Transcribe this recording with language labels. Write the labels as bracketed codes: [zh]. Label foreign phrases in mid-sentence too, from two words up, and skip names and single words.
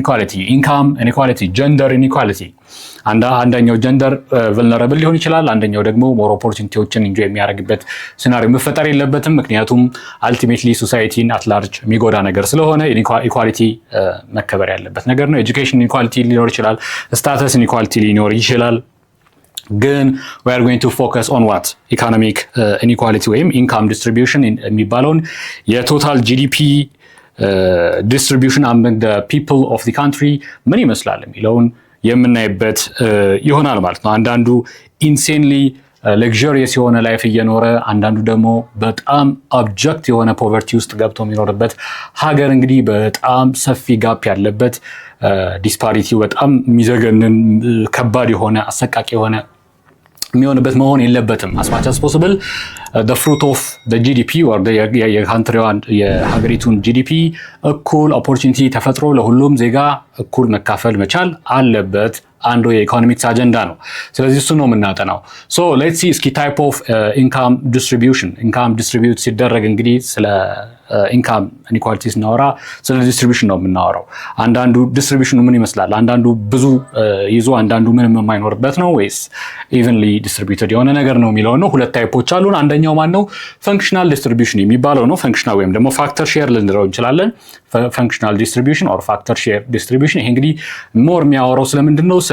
[am] ኢኒኳሊቲ፣ [en] income inequality፣ gender inequality። [am] አንደኛው ጀንደር ቨልነራብል ሊሆን ይችላል፣ አንደኛው ደግሞ [en] more opportunities enjoy [am] የሚያደርግበት ሲናሪዮ መፈጠር የለበትም። ምክንያቱም [en] ultimately society at large [am] የሚጎዳ ነገር ስለሆነ ኢኒኳሊቲ መከበር ያለበት ነገር ነው። [en] education inequality [am] ሊኖር ይችላል፣ [en] status inequality [am] ሊኖር ይችላል። [en] ግን we are going to focus on what economic inequality ወይም income distribution [am] የሚባለውን የቶታል ጂዲፒ [en] distribution among the people of the country [am] ምን ይመስላል የሚለውን የምናይበት ይሆናል ማለት ነው። አንዳንዱ [en] insanely luxurious [am] የሆነ ላይፍ እየኖረ አንዳንዱ ደግሞ በጣም አብጀክት የሆነ ፖቨርቲ ውስጥ ገብቶ የሚኖርበት ሀገር እንግዲህ በጣም ሰፊ ጋፕ ያለበት ዲስፓሪቲው በጣም የሚዘገንን ከባድ የሆነ አሰቃቂ የሆነ የሚሆንበት መሆን የለበትም። [en] as much as possible the fruit of the GDP or [am] የካንትሪዋን የሀገሪቱን GDP እኩል ኦፖርቹኒቲ ተፈጥሮ ለሁሉም ዜጋ እኩል መካፈል መቻል አለበት አንዱ የኢኮኖሚክስ አጀንዳ ነው። ስለዚህ እሱ ነው የምናጠናው። [en] so let's see [am] እስኪ [en] type of income distribution income distribute [am] ሲደረግ እንግዲህ ስለ [en] income inequality [am] ስናወራ ስለ ዲስትሪቢዩሽን ነው የምናወራው። አንዳንዱ ዲስትሪቢዩሽኑ ምን ይመስላል? አንዳንዱ ብዙ ይዞ አንዳንዱ ምንም የማይኖርበት ነው ወይስ [en] evenly distributed [am] የሆነ ነገር ነው የሚለው ነው። ሁለት ታይፖች አሉን። አንደኛው ማን ነው? [en] functional distribution [am] የሚባለው ነው። ፈንክሽናል ወይም ደግሞ [en] factor share [am] ልንለው እንችላለን። [en] functional distribution or factor share distribution። [am] ይሄ እንግዲህ ሞር የሚያወራው ስለምንድን ነው?